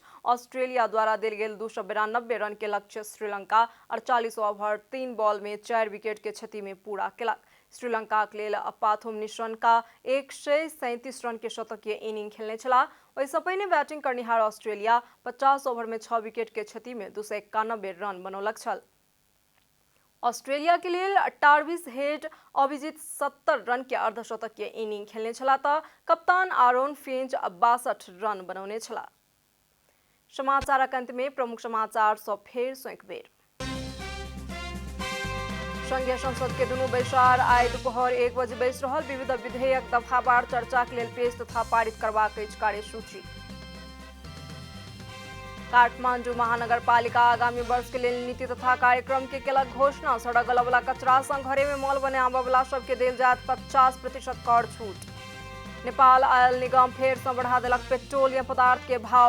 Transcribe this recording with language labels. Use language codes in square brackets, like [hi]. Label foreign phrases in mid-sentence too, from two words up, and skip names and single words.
[mai] ऑस्ट्रेलिया द्वारा देल गेल 292 रन के लक्ष्य श्रीलंका 48 ओवर 3 बॉल में 4 विकेट के क्षति में पूरा केलक। श्रीलंका के लेल पाथुम निशंका 137 रन के शतकीय इनिंग खेलने छला। वैसे पहिने बैटिंग करनिहार ऑस्ट्रेलिया 50 ओवर में 6 विकेट के क्षति में 291 रन बनौलक छल। ऑस्ट्रेलिया के लिए 28 हेड अभिजीत 70 रन के अर्धशतकीय इनिंग खेलने छला त कप्तान आरोन फिंच 62 रन बनौने छला। समाचारक अंत में प्रमुख समाचार सब फेर सो एक बेर। संघीय संसद के दुनू बैसार आइ दोपहर 1 बजे बैस रहल। विविध विधेयक दफावार चर्चा के लिए पेश तथा पारित करबाक अछि कार्यसूची। काठमांडू महानगर पालिका आगामी वर्ष के लिए नीति तथा कार्यक्रम के केलक घोषणा। सड़क गला वाला कचरा सँ घरे में मॉल बनाबय वाला सबके देल जायत 50% कर छूट। नेपाल आयल निगम फेर सँ बढ़ा देलक पेट्रोलियम पदार्थ के भाव।